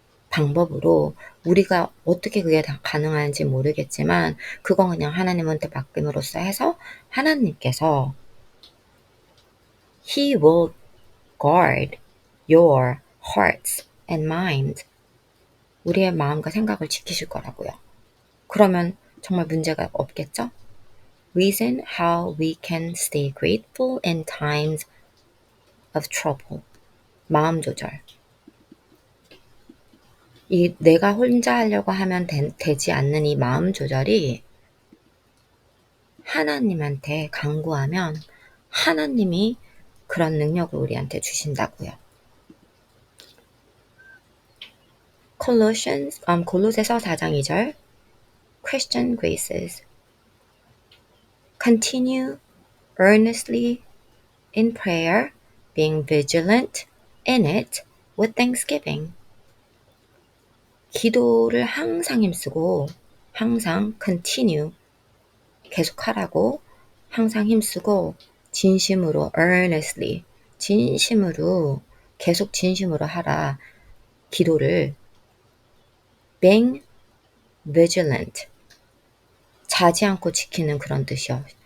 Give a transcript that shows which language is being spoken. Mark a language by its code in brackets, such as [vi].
[ko] 방법으로 우리가 어떻게 그게 다 가능한지 모르겠지만 그건 그냥 하나님한테 맡김으로써 해서 하나님께서 [en] He will guard your hearts and mind. [ko] 우리의 마음과 생각을 지키실 거라고요. 그러면 정말 문제가 없겠죠? [en] Reason how we can stay grateful in times of trouble. [ko] 마음 조절. 내가 혼자 하려고 하면 되지 않는 이 마음 조절이 하나님한테 간구하면 하나님이 그런 능력을 우리한테 주신다고요. 골로새서 4장 2절 [en] Christian graces Continue earnestly in prayer, being vigilant in it with thanksgiving. [ko] 기도를 항상 힘쓰고 항상 continue 계속하라고 항상 힘쓰고 진심으로 earnestly 진심으로 계속 진심으로 하라. 기도를 [en] being vigilant [ko] 자지 않고 지키는 그런 뜻이요.